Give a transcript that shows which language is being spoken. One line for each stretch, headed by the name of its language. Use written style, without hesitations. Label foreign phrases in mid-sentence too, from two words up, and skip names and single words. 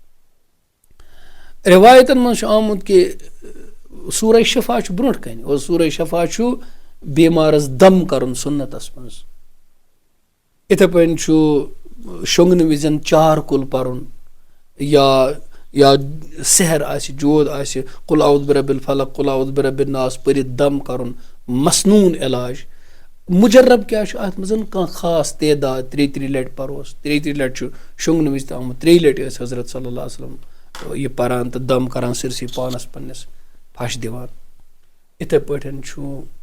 Kashmiri: رِوایتن منٛز چھُ آمُت کہِ سورہ شفا چھُ برونٛٹھ کنہِ اور سورہ شفا چھُ بیمارس دم کرُن سُنتس منٛز یِتھے پٲٹھۍ چھُ شۄنگنہٕ وِزِ چارکُل پرُن یا سحر آسہِ جود آسہِ
Arabic: قُل اعوذ برب الفلق قُل اعوذ برب الناس
Kashmiri: پٔرِتھ دم کرُن مسنوٗن علاج مُجرب کیاہ چھُ اتھ منٛز کانٛہہ خاص تعداد 33 لٹہِ پروس 33 لٹہِ چھُ شۄنگنہٕ وِزِ تہِ آمُت 3 لٹہِ ٲسۍ حضرت
Arabic: صلی اللہ علیہ وسلم
Kashmiri: یہِ پران تہٕ دم کران سٲرسٕے پانس پننس پھش دِوان یِتھے پٲٹھۍ چھُ